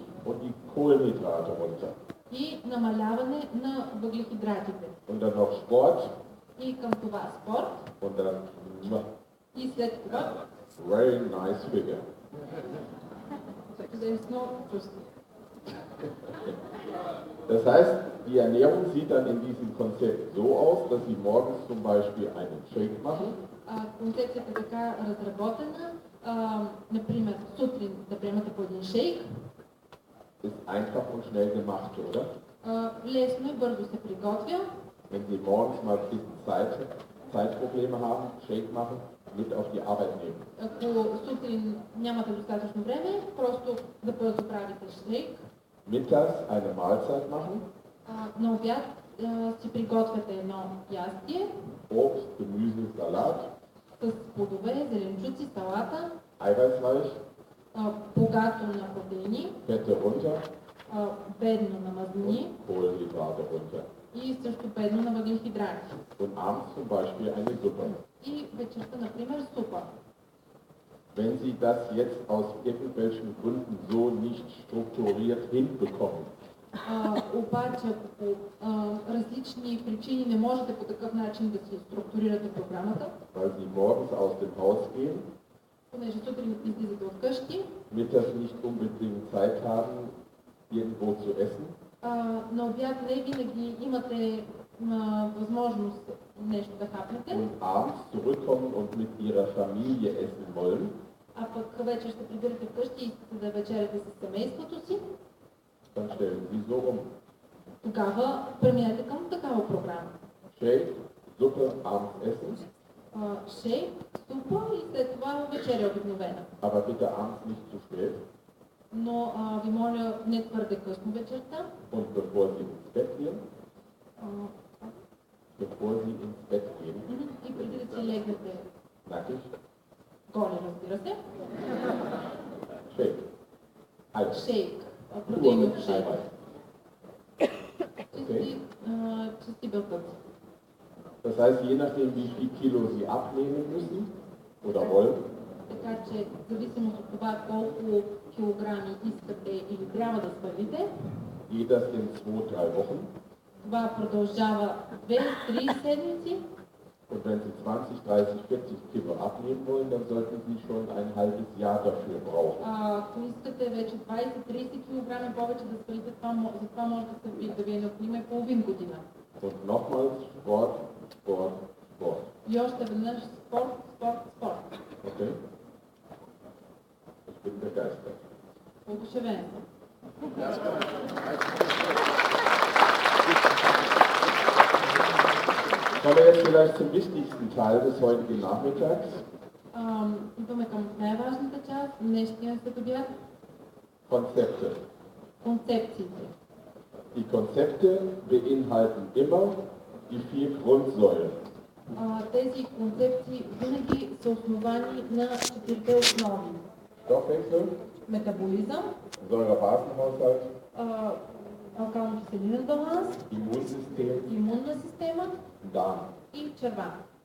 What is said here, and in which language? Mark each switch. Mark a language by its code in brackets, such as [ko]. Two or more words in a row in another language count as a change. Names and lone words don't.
[de] Und die Kohlenhydrate runter. [bg] И намаляване на въглехидратите. [de] Und dann noch Sport. [bg] И към това спорт. [de] Und dann [bg] И след това [en] very nice figure. there is no trust. [de] Das heißt, die Ernährung sieht dann in diesem Konzept so aus, dass Sie morgens zum Beispiel einen Shake machen. [bg] Концепцията е така разработена. Например, сутрин да приемате по един шейк. [de] Ist einfach und schnell gemacht, oder? [bg] Лесно и бързо се приготвя. [de] Wenn Sie morgens mal ein bisschen Zeitprobleme haben, Shake machen, mit auf die Arbeit nehmen. [bg] Ако сутрин нямате достатъчно време, просто да бързо правите шейк. [de] Mittags eine Mahlzeit machen. [bg] На обяд си приготвяте едно ястие. [de] Obst, Gemüse, Salat. [bg] С плодове, зеленчуци, салата. [de] Eiweißreich. [bg] Богато на протеини. [de] Fette runter. [bg] Бедно на мазнини. [de] Kohlenhydrate runter. [bg] И също бедно на въглехидрати. [de] Und abends zum Beispiel eine Suppe. [bg] И вечерта, например, супа. [de] Wenn Sie das jetzt aus irgendwelchen Gründen so nicht strukturiert hinbekommen, [bg] обаче, ако по различни причини не можете по такъв начин да си структурирате програмата, [de] weil Sie morgens aus dem Haus gehen, [bg] понеже сутрин излизате от къщи, [de] mittags nicht unbedingt Zeit haben, irgendwo zu essen, [bg] на обяд не винаги имате възможност нещо да хапнете, [de] und abends zurückkommen und mit Ihrer Familie essen wollen, [bg] а пък вечер ще прибирате вкъщи и искате да вечеряте с семейството си, [de] dann stellen Sie so um. [bg] тогава преминете към такава програма. [de] Shake, Suppe, abends essen, [bg] Шейк, супа и след това вечеря обикновена. [de] aber bitte abends nicht zu spät. [bg] Но ви моля не твърде късно вечерта. [de] Und bevor Sie ins Bett gehen, [bg] И преди да си легнете [de] nackig, [bg] голи, разбира се. [de] Shake. [bg] Шейк. [de] Nur [bg] Протеинов [de] mit [bg] шейк. [de] Eiweiß. [bg] Чисти белтъци. [de] Das heißt, je nachdem, wie viel Kilo Sie abnehmen müssen oder wollen, [bg] Така че, в зависимост от това колко килограми искате или трябва да свалите, [de] geht das in 2-3 Wochen. [bg] това продължава 2-3 седмици. [de] Und wenn Sie 20, 30, 40 Kilo abnehmen wollen, dann sollten Sie schon ein halbes Jahr dafür brauchen. [bg] Ако искате вече 20-30 кг повече да свалите, за това може да ви е необходима и половин година. [de] Und nochmals Sport, Sport, Sport. [bg] И още веднъж спорт, спорт, спорт. [de] Okay? Ich bin begeistert. [bg] Одушевен съм. [de] Kommen wir jetzt vielleicht zum wichtigsten Teil des heutigen Nachmittags. [bg] Идваме към най-важната част, днешния следобед. [de] Konzepte. [bg] Концепциите. [de] Die Konzepte beinhalten immer die 4 Grundsäulen. [bg] Тези концепции винаги са основани на 4-те основи. [de] Stoffwechsel, [bg] Метаболизъм, [de] Säurebasenhaushalt, [bg] алкално-киселинен баланс, [de] Immunsystem [bg] имунна система [de] und Darm. [bg] и черва.